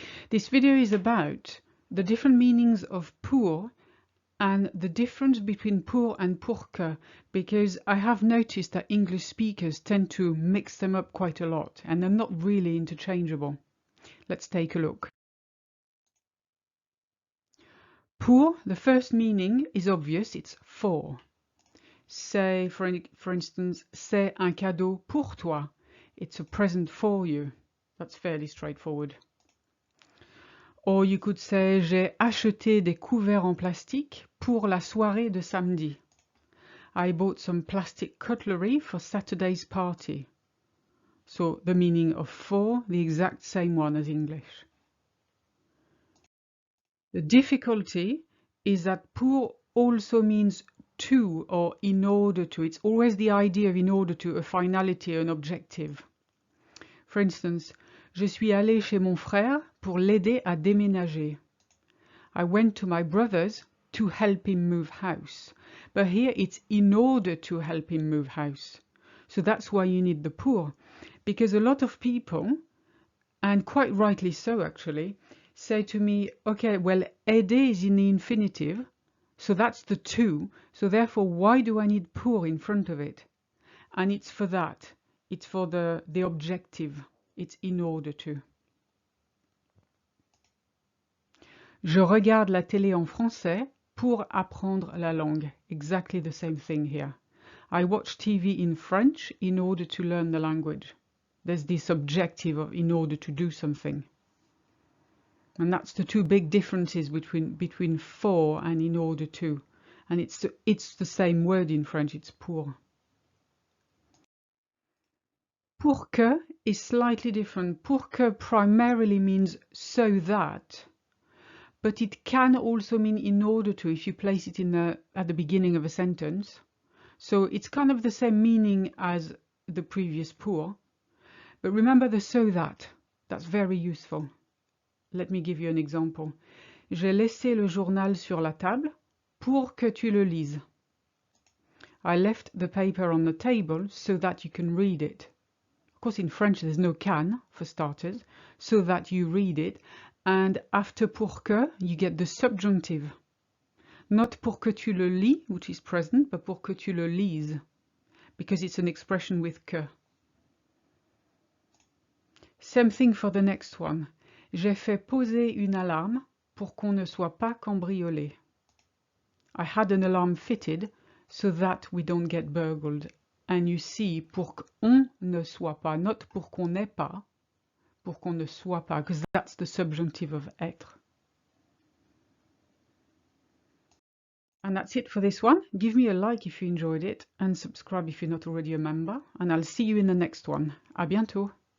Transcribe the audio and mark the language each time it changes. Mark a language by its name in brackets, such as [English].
[English] This video is about the different meanings of pour and the difference between pour and pour que, because I have noticed that English speakers tend to mix them up quite a lot and they're not really interchangeable. Let's take a look. Pour, the first meaning is obvious, it's for. Say, for instance, [French] c'est un cadeau pour toi. [English] It's a present for you. That's fairly straightforward. Or you could say, [French] j'ai acheté des couverts en plastique pour la soirée de samedi. [English] I bought some plastic cutlery for Saturday's party. So the meaning of for, the exact same one as English. The difficulty is that pour also means to or in order to. It's always the idea of in order to, a finality, an objective. For instance, [French] je suis allé chez mon frère pour l'aider à déménager. [English] I went to my brother's to help him move house. But here it's in order to help him move house. So that's why you need the pour. Because a lot of people, and quite rightly so actually, say to me, okay, well, aider is in the infinitive, so that's the to, so therefore why do I need pour in front of it? And it's for that. It's for the objective. It's in order to. [French] Je regarde la télé en français pour apprendre la langue. [English] Exactly the same thing here. I watch TV in French in order to learn the language. There's this objective of in order to do something. And that's the two big differences between for and in order to. And it's the same word in French, it's pour. Pour que is slightly different. Pour que primarily means so that. But it can also mean in order to if you place it at the beginning of a sentence. So it's kind of the same meaning as the previous pour. But remember the so that. That's very useful. Let me give you an example. [French] J'ai laissé le journal sur la table pour que tu le lises. [English] I left the paper on the table so that you can read it. Of course, in French, there's no can, for starters, so that you read it. And after pour que, you get the subjunctive. Not [French] pour que tu le lis, [English] which is present, but [French] pour que tu le lises, [English] because it's an expression with que. Same thing for the next one. [French] J'ai fait poser une alarme pour qu'on ne soit pas cambriolé. [English] I had an alarm fitted so that we don't get burgled. And you see, [French] pour qu'on ne soit pas, [English] not [French] pour qu'on n'ait pas, [English] pour qu'on ne soit pas, because that's the subjunctive of être. And that's it for this one. Give me a like if you enjoyed it and subscribe if you're not already a member. And I'll see you in the next one. [French] À bientôt.